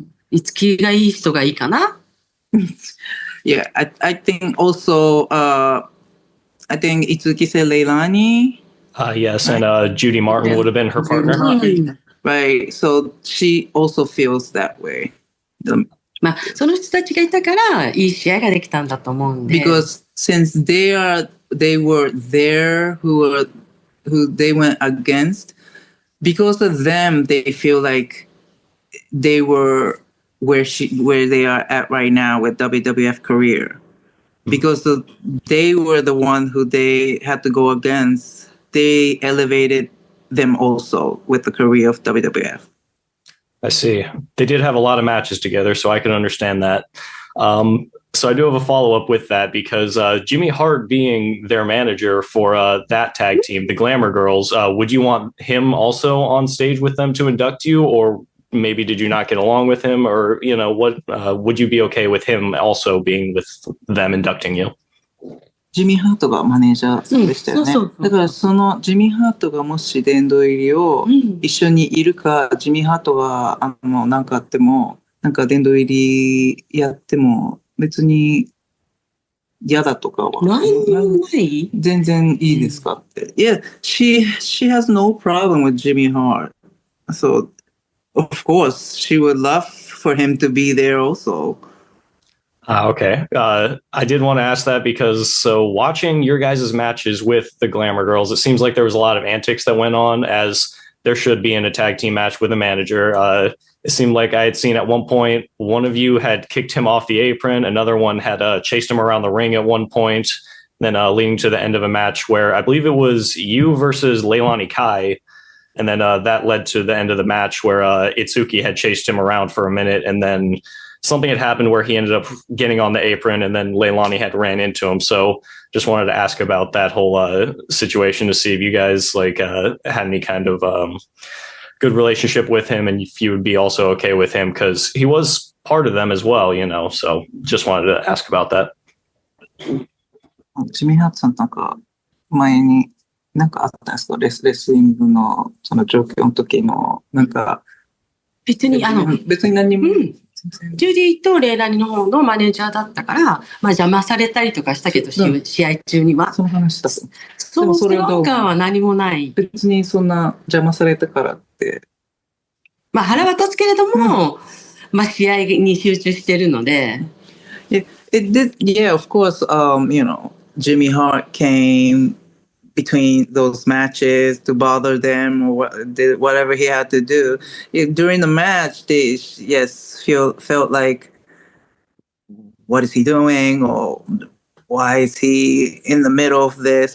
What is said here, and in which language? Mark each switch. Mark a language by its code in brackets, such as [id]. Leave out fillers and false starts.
[ja] いつきがいい人がいいかな。 [en] Yeah, I think also I think Itsuki said Leilani. Yes, and Judy Martin would have been her partner. Right, so she also feels that way. [ja] まあ、その人たちがいたからいい試合ができたんだと思うんで。 [en] Because since they were there who they went against, because of them they feel like they were where they are at right now with WWF career. Because they were the one who they had to go against, they elevated them also with the career of WWF. I see. They did have a lot of matches together, so I can understand that. So I do have a follow-up with that because Jimmy Hart being their manager for that tag team, the Glamour Girls, would you want him also on stage with them to induct you, or maybe did you not get along with him, or what would you be okay with him also being with them inducting you? [ja] ジミー・ハートがマネージャーでしたよね。だからそのジミー・ハートがもし殿堂入りを一緒にいるか、ジミー・ハートがなんかあっても、なんか殿堂入りやっても別に嫌だとかは。ない全然いいですかって。 [en] Yeah, she has no problem with Jimmy Hart. So, of course, she would love for him to be there also. Okay. I did want to ask that because watching your guys' matches with the Glamour Girls, it seems like there was a lot of antics that went on as there should be in a tag team match with a manager. It seemed like I had seen at one point, one of you had kicked him off the apron. Another one had chased him around the ring at one point, then leading to the end of a match where I believe it was you versus Leilani Kai. And then that led to the end of the match where Itsuki had chased him around for a minute, and then something had happened where he ended up getting on the apron, and then Leilani had ran into him. So just wanted to ask about that whole situation to see if you guys had any kind of good relationship with him, and if you would be also okay with him because he was part of them as well, So just wanted to ask about that. [ja] ジミー・ハートさんなんか前になんかあったんですか？レスリングのその状況の時のなんか別に何も。ジュディとレイラニの方のマネージャーだったから、まあ邪魔されたりとかしたけど、試合中には。その話だ。その感は何もない。別にそんな邪魔されたからって。まあ腹は立つけれども、まあ試合に集中してるので。 [en] Yeah, of course, Jimmy Hart came between those matches to bother them or did whatever he had to do. During the match, they felt like, what is he doing, or why is he in the middle of this?